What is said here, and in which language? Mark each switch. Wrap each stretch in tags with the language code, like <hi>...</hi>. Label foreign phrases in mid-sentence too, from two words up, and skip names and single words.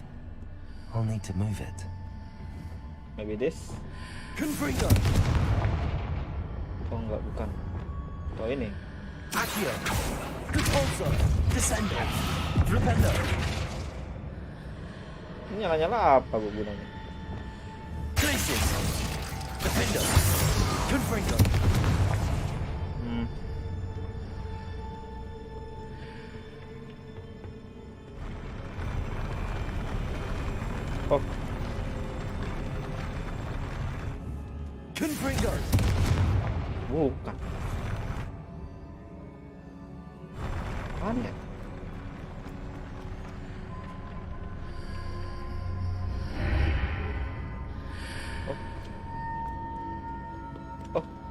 <en>I'll need to move it. Maybe this? Confringo.</en> <id>Oh enggak, bukan. Oh ini. Accio. Repulsor. Descendo. Flipendo. Ini nyala-nyala apa gue gunanya? Glacius. Defendo. Confringo. Oh, Confringo. bukan. Apaan ya? Oh.</id>